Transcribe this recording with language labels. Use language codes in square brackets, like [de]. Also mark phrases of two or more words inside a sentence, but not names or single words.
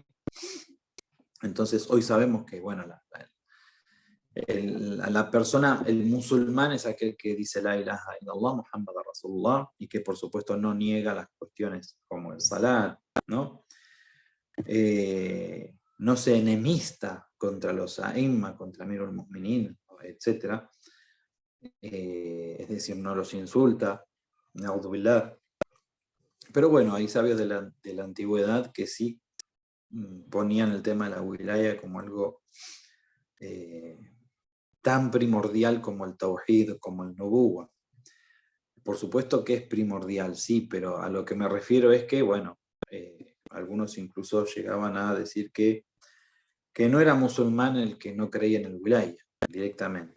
[es] Entonces hoy sabemos que, bueno, la persona, el musulmán es aquel que dice [ar] لا إله إلا الله، محمد رسول الله, [es] y que por supuesto no niega las cuestiones como el salat, ¿no? No se enemista contra los a'imma, contra [ar] أمير المؤمنين, [es] etc. Es decir, no los insulta, [ar] نعوذ بالله. [es] Pero bueno, hay sabios de la antigüedad que sí ponían el tema de la wilaya como algo tan primordial como el tawhid, como el nubuwa. Por supuesto que es primordial, sí, pero a lo que me refiero es que, bueno, algunos incluso llegaban a decir que no era musulmán el que no creía en el wilaya directamente.